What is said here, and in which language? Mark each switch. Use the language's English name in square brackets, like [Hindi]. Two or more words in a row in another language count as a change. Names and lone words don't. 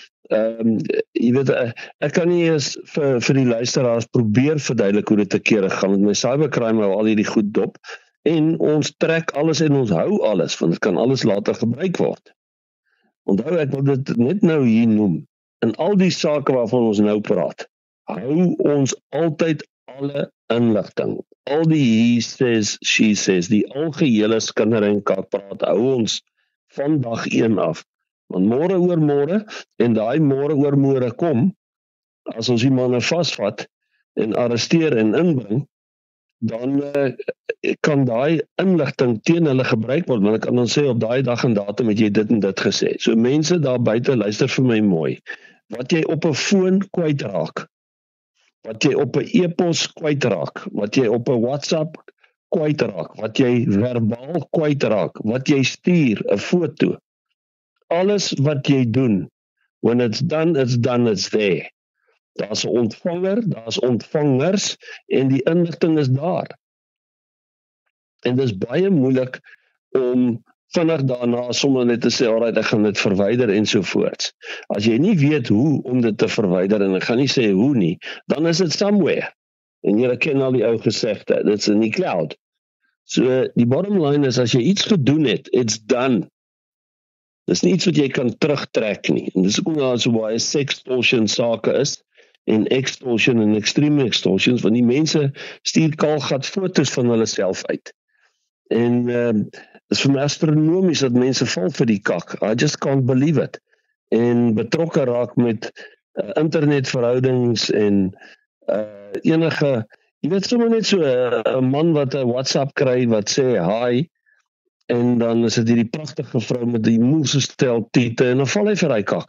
[Afrikaans] Jy weet, ek kan nie eens vir die luisteraars probeer verduidelik hoe dit te kere gaan, met my cybercrime hou al hierdie goed dop, en ons trek alles en ons hou alles, want dit kan alles later gebruik word. Onthou, ek wil dit net nou hier noem, in al die sake waarvan ons nou praat, hou ons altyd alle inligting, al die [English] he says, she says, [Afrikaans] die algehele skinder en kakpraat, hou ons van dag 1 af. Want môre oor môre, en daai môre oor môre kom, as ons die manne vasvat en arresteer en inbring, dan kan daai inligting teen hulle gebruik word, want ek kan dan sê, op daai dag en datum het jy dit en dit gesê. So mense daar buite, luister vir my mooi, wat jy op 'n foon kwytraak, wat jy op 'n e-pos kwytraak, wat jy op 'n WhatsApp kwytraak, wat jy verbaal kwytraak, wat jy stuur, 'n foto, alles wat jy doen, [English] when it's done, it's there. [Afrikaans] Daar's 'n ontvanger, daar's ontvangers, en die inligting is daar. En dis baie moeilik om vinnig daarna sommer net te sê, alright, ek gaan dit verwyder ensovoorts. As jy nie weet hoe om dit te verwyder, en ek gaan nie sê hoe nie, dan is dit somewhere. En jy ken al die ou gesegde, dit's in die cloud. So, die [English] bottom line [Afrikaans] is, as jy iets gedoen het, [English] it's done. [Afrikaans] Dis nie iets wat jy kan terugtrek nie. En dis ook nou so baie sextortion sake is, en extortion en extreme extortions, want die mense stuur kaalgat foto's van hulle self uit. En is vir my astronomies dat mense val vir die kak. [English] I just can't believe it. [Afrikaans] En betrokke raak met internetverhoudings en enige, jy weet, sommer net so 'n man wat 'n WhatsApp kry wat sê hi, en dan is dit hierdie pragtige vrou met die moerse stel tiete, en dan val hy vir hy kak.